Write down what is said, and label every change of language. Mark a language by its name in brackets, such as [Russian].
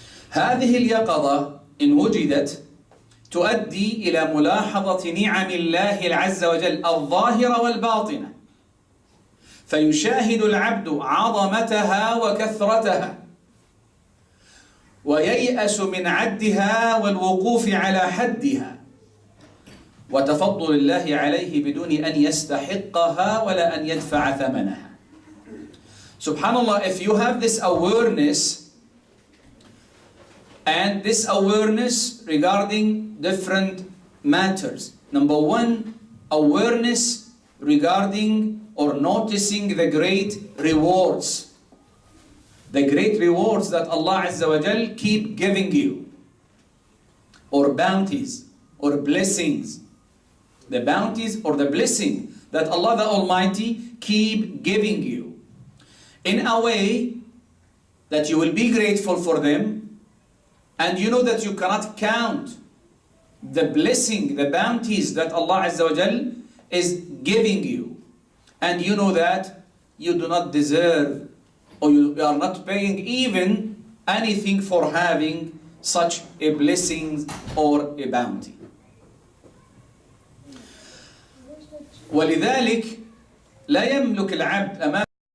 [Arabic] هذه اليقظة إن وجدت تؤدي إلى ملاحظة نعم الله عز وجل الظاهرة والباطنة، فيشاهد العبد عظمتها وكثرتها وييأس من عدها والوقوف على حدها وتفضل الله عليه بدون أن يستحقها ولا أن يدفع ثمنها. [English] Subhanallah, if you have this awareness, and this awareness regarding different matters. Number one, awareness regarding or noticing the great rewards. The great rewards that Allah Azza wa Jal keep giving you. Or bounties, or blessings. The bounties or the blessing that Allah the Almighty keep giving you. In a way that you will be grateful for them, and you know that you cannot count the blessing, the bounties that Allah Azza wa Jal is giving you. And you know that you do not deserve, or you are not paying even anything for having such a blessing or a bounty. [Arabic] ولذلك لا يملك العبد أمام